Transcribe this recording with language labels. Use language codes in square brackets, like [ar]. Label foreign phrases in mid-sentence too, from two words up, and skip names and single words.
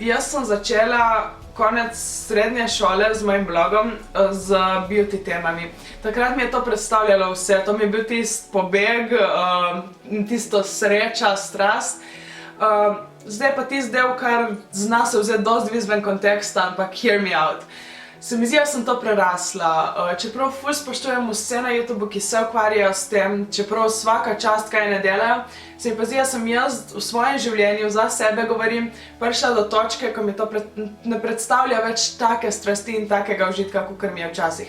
[sl] Jaz sem začela konec srednje šole z mojim blogom z beauty temami. Takrat mi je to predstavljalo vse, to mi je bil tisti pobeg, tisto sreča, strast. Zdaj pa tisti del, kar zna se vzeti dosti izven konteksta, ampak [en] hear me out. [sl] Se mi zdi, da sem to prerasla. Čeprav ful spoštujem vse na YouTubeu, ki se ukvarjajo s tem, čeprav vsaka čast kaj ne delajo, se mi pa zdi, da sem jaz v svojem življenju, za sebe govorim, prišla do točke, ko mi to ne predstavlja več take strasti in takega užitka, kakor mi je včasih.